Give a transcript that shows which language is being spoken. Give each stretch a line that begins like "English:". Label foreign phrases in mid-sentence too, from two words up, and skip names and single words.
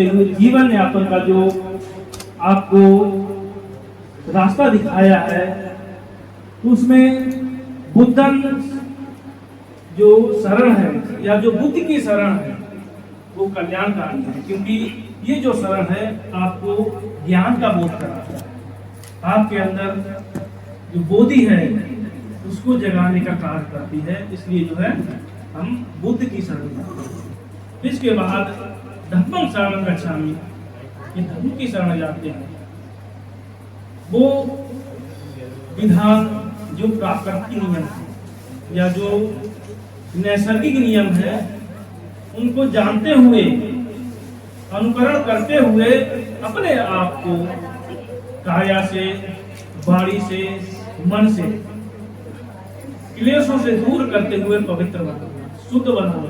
Hindi: हुए जीवन यापन का जो आपको रास्ता दिखाया है उसमें बुद्धन जो शरण है या जो बुद्ध की शरण है वो कल्याणकारी है क्योंकि ये जो शरण है आपको ज्ञान का बोध कराता है, आपके अंदर जो बोधि है उसको जगाने का कार्य करती है। इसलिए जो है हम बुद्ध की शरण जाते हैं। इसके बाद
Pali: धम्मं शरणं गच्छामि
Hindi: ये धर्म की शरण जाते हैं। वो विधान जो प्राकृतिक नियम है या जो नैसर्गिक नियम है उनको जानते हुए अनुकरण करते हुए अपने आप को काया से वाणी से मन से क्लेशों से दूर करते हुए पवित्र बनना शुद्ध बनना।